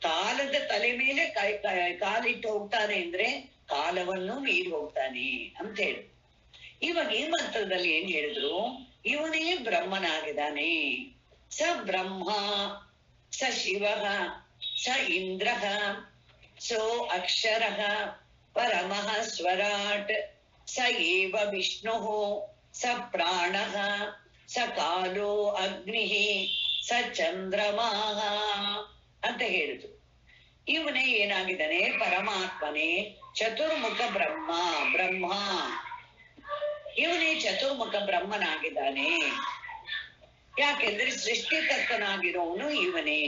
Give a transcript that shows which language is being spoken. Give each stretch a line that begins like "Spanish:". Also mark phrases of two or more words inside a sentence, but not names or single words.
Kannada: ಕಾಲದ ತಲೆ ಮೇಲೆ ಕಾಲಿಟ್ಟು ಹೋಗ್ತಾನೆ ಅಂದ್ರೆ ಕಾಲವನ್ನು ಮೀರಿ ಹೋಗ್ತಾನೆ ಅಂತ ಹೇಳಿ. ಇವಾಗ ಈ ಮಂತ್ರದಲ್ಲಿ ಏನ್ ಹೇಳಿದ್ರು, ಇವನೇ ಬ್ರಹ್ಮನಾಗಿದ್ದಾನೆ.
Sanskrit: ಸ ಬ್ರಹ್ಮ ಸ ಶಿವ ಸ ಇಂದ್ರ ಸೋ ಅಕ್ಷರ ಪರಮಃ ಸ್ವರಾಟ್ ಸ ಏವ ವಿಷ್ಣು ಸ ಪ್ರಾಣ ಸ ಕಾಲೋ ಅಗ್ನಿ ಸ ಚಂದ್ರಮಾ
Kannada: ಅಂತ ಹೇಳಿದ್ರು. ಇವನೇ ಏನಾಗಿದ್ದಾನೆ, ಪರಮಾತ್ಮನೇ ಚತುರ್ಮುಖ ಬ್ರಹ್ಮ. ಇವನೇ ಚತುರ್ಮುಖ ಬ್ರಹ್ಮನಾಗಿದ್ದಾನೆ. ಯಾಕೆಂದ್ರೆ ಸೃಷ್ಟಿಕರ್ತನಾಗಿರೋನು ಇವನೇ.